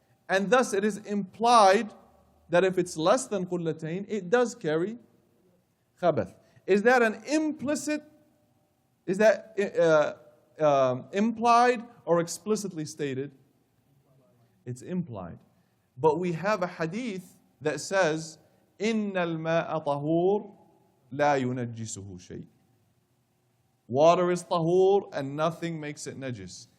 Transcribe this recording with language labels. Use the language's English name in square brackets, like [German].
[English] And thus it is implied that if it's less than qullatayn, it does carry khabath. Is that an implicit? Is that implied or explicitly stated? It's implied. But we have a hadith [Arabic] that says, إِنَّ الْمَاءَ طَهُورٌ لَا يُنَجِّسُهُ شَيْءٍ. [English] Water is tahur and nothing makes it najis.